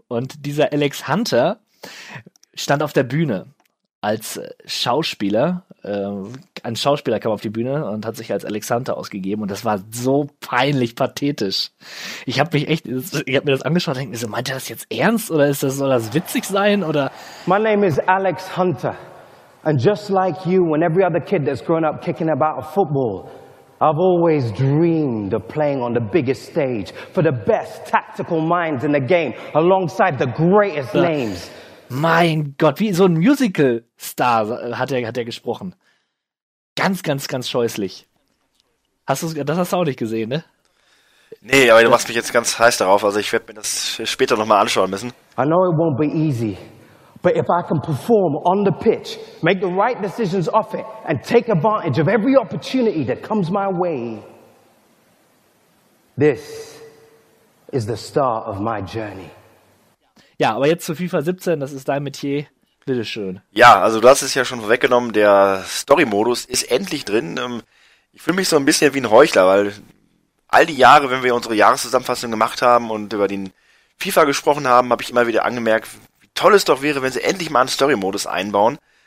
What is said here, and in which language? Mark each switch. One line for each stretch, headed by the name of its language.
German: Und dieser Alex Hunter stand auf der Bühne als Schauspieler. Ein Schauspieler kam auf die Bühne und hat sich als Alex Hunter ausgegeben. Und das war so peinlich pathetisch. Ich hab mir das angeschaut und denke mir so, meint er das jetzt ernst? Oder soll das witzig sein? Oder?
English: My name is Alex Hunter. And just like you and every other kid that's grown up kicking about a football, I've always dreamed of playing on the biggest stage for the best tactical minds in the game alongside the greatest names.
German: Mein Gott, wie so ein Musical-Star hat er gesprochen. Ganz, ganz, ganz scheußlich. Das hast du auch nicht gesehen, ne? Nee, aber du machst mich jetzt ganz heiß darauf. Also ich werde mir das später nochmal anschauen müssen.
English: I know it won't be easy, but if I can perform on the pitch, make the right decisions off it and take advantage of every opportunity that comes my way, this is the start of my journey.
German: Ja, aber jetzt zu FIFA 17, das ist dein Metier. Bitteschön. Ja, also du hast es ja schon vorweggenommen, der Story-Modus ist endlich drin. Ich fühle mich so ein bisschen wie ein Heuchler, weil all die Jahre, wenn wir unsere Jahreszusammenfassung gemacht haben und über den FIFA gesprochen haben, habe ich immer wieder angemerkt, toll es doch wäre, wenn sie endlich mal einen Story-Modus einbauen.